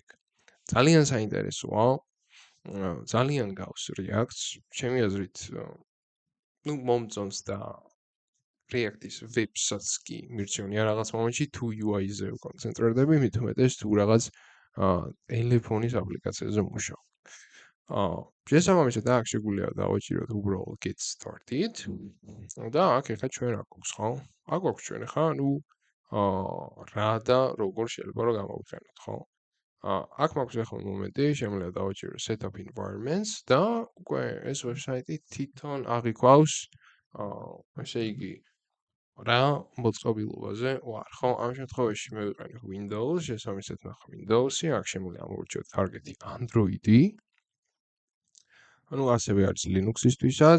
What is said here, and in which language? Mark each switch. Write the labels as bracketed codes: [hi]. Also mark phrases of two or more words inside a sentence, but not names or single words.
[ka] ძალიან საინტერესოა, ძალიან გავს React-ს, ჩემი აზრით, მომწონს და React-ის ვებსაც კი მირჩევნია რაღაც მომენტში თუ UI-ზე ვკონცენტრირდები, მით უმეტეს თუ რაღაც ტელეფონის აპლიკაციაზე მუშაობ. შესაბამისად, აქ შეგვიძლია დავაჭიროთ უბრალოდ [en] get started [ka] და აქ ახლა ჩვენ რა გვაქვს, ხო? აქ გვაქვს ჩვენ ახლა, რა და როგორ შეიძლება რომ გამოვიყენოთ, ხო? აქ მაქვს ახლა მომენტი, შემიძლია დავაჭირო [en] set up environments [ka] და უკვე ეს ვებსაიტი თვითონ აღიქვავს ესე იგი რა მოწყობილობაზე ვარ, ხო? ამ შემთხვევაში მე ვიყენებ Windows, შესაბამისად ნახე Windows-ი, აქ შემიძლია ამოვირჩიოთ target-ი Android-ი. ანუ ასევე არის Linux-ისთვისაც.